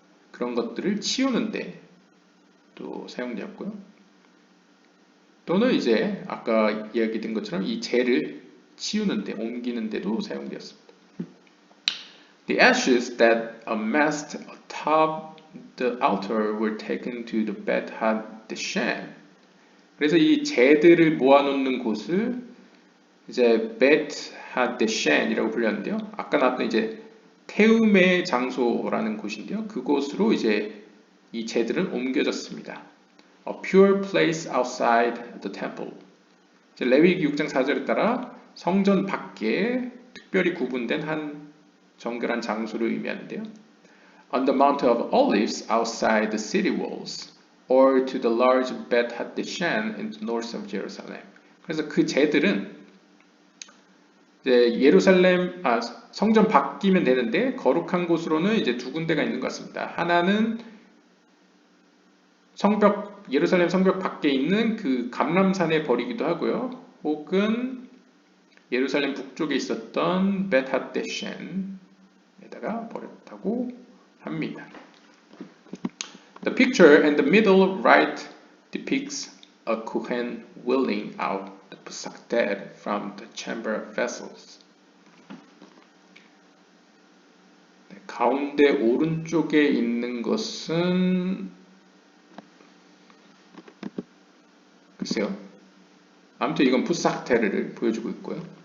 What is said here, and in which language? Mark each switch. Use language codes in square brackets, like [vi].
[ko] 그런 것들을 치우는데 또 사용되었고요. 또는 이제 아까 이야기된 것처럼 이 재를 치우는데, 옮기는데도 사용되었습니다. [en] The ashes that amassed atop the altar were taken to the Bet HaDeshen. [ko] 그래서 이 재들을 모아놓는 곳을 이제 Bet HaDeshen이라고 불렸는데요. 아까 나왔던 이제 태움의 장소라는 곳인데요. 그곳으로 이제 이 재들은 옮겨졌습니다. [en] A pure place outside the temple. [ko] 레위기 6장 4절에 따라 성전 밖에 특별히 구분된 한 정결한 장소를 의미하는데요. [en] On the Mount of Olives outside the city walls, or to the large Bet HaDeshen in the north of Jerusalem. [ko] 그래서 그 재들은 이제 성전 밖이면 되는데 거룩한 곳으로는 이제 두 군데가 있는 것 같습니다. 하나는 예루살렘 성벽 밖에 있는 그 감람산에 버리기도 하고요. 혹은 예루살렘 북쪽에 있었던 Bet HaDeshen에다가 버렸다고 합니다. [en] The picture in the middle right depicts a Kohen wheeling out the Pesach dead from the chamber vessels. [ko] 가운데 오른쪽에 있는 것은 글쎄요. 아무튼 이건 푸삭테르를 보여주고 있고요.